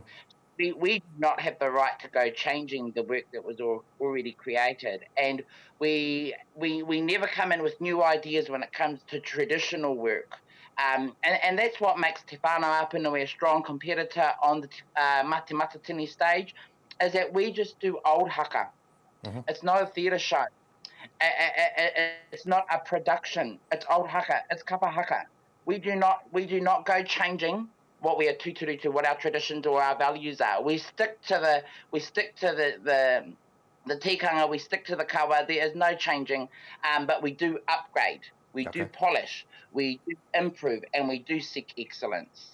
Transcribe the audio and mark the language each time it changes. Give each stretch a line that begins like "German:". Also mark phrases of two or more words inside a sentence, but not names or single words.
English: We do not have the right to go changing the work that was already created, and we never come in with new ideas when it comes to traditional work, and that's what makes Te Whānau-ā-Apanui a strong competitor on the Te Matatini stage, is that we just do old haka. It's not a theatre show. It's not a production. It's old haka. It's
Māori: kapa haka.
English: We do not go changing what we are tutored to, what our traditions or our values are. We stick to the tikanga, we stick to the kawa. There is no changing, but we do upgrade, we do polish, we do improve, and we do seek excellence.